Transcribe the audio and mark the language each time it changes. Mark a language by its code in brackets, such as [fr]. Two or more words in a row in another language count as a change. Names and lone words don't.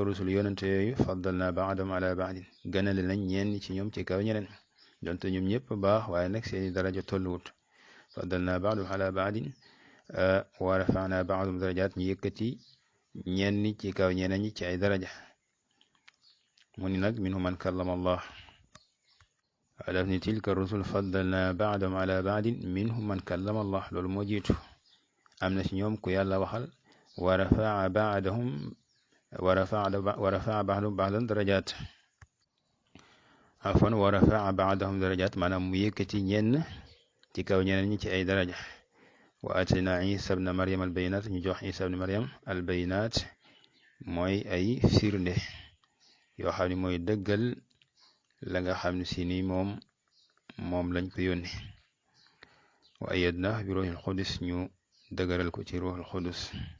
[wo] rusul yonente yooyu [ar] فضلنا بعضهم على بعض [wo] gënale nañ ñenn ci ñoom ci kaw ñeneen donte ñoom ñëpp baax waaye nag seeni daraja tolluwut [ar] فضلنا بعضهم على بعض ورفعنا بعضهم درجات [wo] yëkkati ñenn ci kaw ñeneen ñi ci ay daraja mu ni nag [ar] منهم من كلم الله [wo] daf ni [ar] تلك الرسل فضلنا بعضهم على بعض منهم من كلم الله [wo] loolu moo jiitu am na ci ñoom ku yàlla waxal [ar] ورفع بعضهم بعضا درجات عفوا ورفع بعضهم درجات [wo] maanaam mu yëkkati ñenn ci kaw ñeneen ñi ci ay daraja [ar] وآتينا عيسى ابن مريم البينات [wo] ñu jox [ar] عيسى ابن مريم البينات [wo] mooy ay firnde yoo xam ne mooy dëggal la nga xam ne si ni moom lañ ko yónni [ar] وأيدنا بروح القدس [wo] ñu dëgëral ko ci [ar] روح القدس